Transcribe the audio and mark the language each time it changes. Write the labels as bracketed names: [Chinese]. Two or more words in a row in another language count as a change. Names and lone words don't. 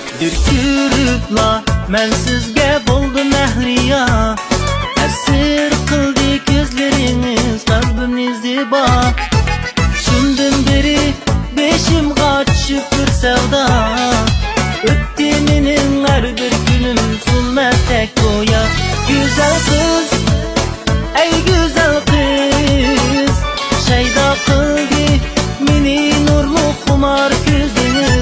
[Uzbek] Bir ko'ribla men sizga bo'ldim mahliyo. Asir qildi ko'zlaringiz qalbimni zibo. Shundan beri beshimga tushib bir savdo. O'tdi mening har bir kunim zulmatdek go'yo. [Turkish] Güzel kız, ey güzel kız, [Uzbek] şeyda qildi meni nurlu xumor ko'zingiz.